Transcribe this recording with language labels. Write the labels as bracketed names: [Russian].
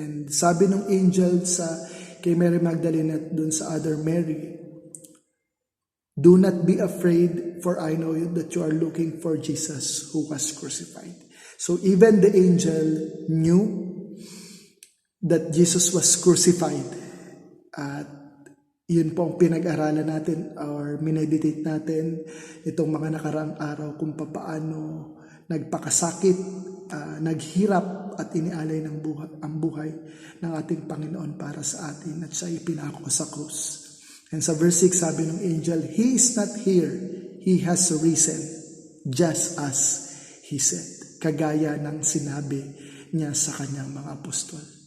[English] And [Filipino] sabi ng angel kay Mary Magdalene at dun sa [English] other Mary, "Do not be afraid, for I know that you are looking for Jesus who was crucified." So even the angel knew that Jesus was crucified. [Filipino] At yun po ang pinag-aralan natin or mineditate natin itong mga nakaraang araw kung paano nagpakasakit, naghirap at inialay ang buhay ng ating Panginoon para sa atin at siya ipinako sa krus. [English] And [Filipino] sa verse 6 sabi ng [English] angel, "He is not here, He has risen, just as He said." [Filipino] Kagaya ng sinabi niya sa kanyang mga apostol.